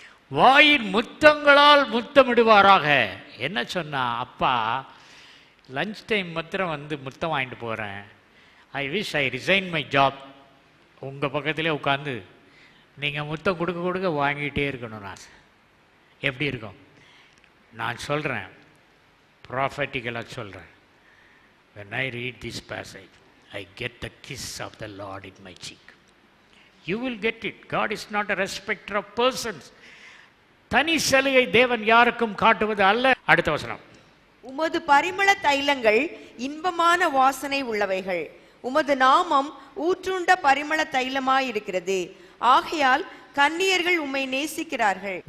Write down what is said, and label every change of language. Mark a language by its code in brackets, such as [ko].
[ta] வாயின் முத்தங்களால் முத்தமிடுவாராக. என்ன சொன்னா, அப்பா லஞ்ச் டைம் மாத்திரம் வந்து முத்தம் வாங்கிட்டு போகிறேன், [en] I wish I resign my job. [ta] உங்கள் பக்கத்திலே உட்காந்து நீங்கள் முத்தம் கொடுக்க கொடுக்க வாங்கிட்டே இருக்கணும். நான் எப்படி இருக்கும்? நான் சொல்கிறேன், ப்ராஃபட்டிக்கலாக சொல்கிறேன். [en] when I read this passage, I get the kiss of the Lord in my cheek. You will get it. God is not a respecter of persons. [ta] தனி சலுகை தேவன் யாருக்கும் காட்டுவது அல்ல. அடுத்த வசனம். உமது பரிமள தைலங்கள் இன்பமான வாசனை உள்ளவைகள். உமது நாமம் ஊற்றுண்ட பரிமள தைலமாயிருக்கிறது. ஆகையால் கன்னியர்கள் உம்மை நேசிக்கிறார்கள்.